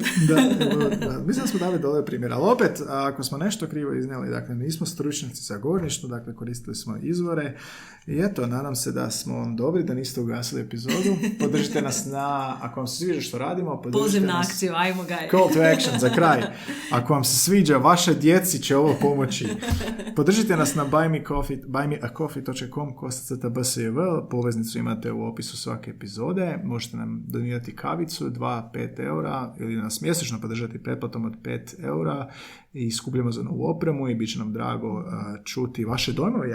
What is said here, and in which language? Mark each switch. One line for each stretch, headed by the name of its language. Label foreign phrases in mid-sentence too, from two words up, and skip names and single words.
Croatian: Da. Mislim da smo dali dole primjer. Ali opet, ako smo nešto krivo iznijeli, dakle, nismo stručnjaci za govorništvo, dakle, koristili smo izvore. I eto, nadam se da smo vam dobri, da niste ugasili epizodu. Podržite nas ako vam se sviđa što radimo, podržite nas. Na akciju, ajmo Gaj.
English: Call to action
Croatian: za kraj. Ako vam se sviđa, vaše djeci će ovo pomoći. Podržite nas na buymeacoffee.com /BSJV. Poveznicu imate u opisu svake epizode. Možete nam donirati kavicu, 2-5 eura, ili nas mjesečno podržati pretplatom od 5 eura i skupljamo za novu opremu i bit će nam drago čuti vaše dojmove.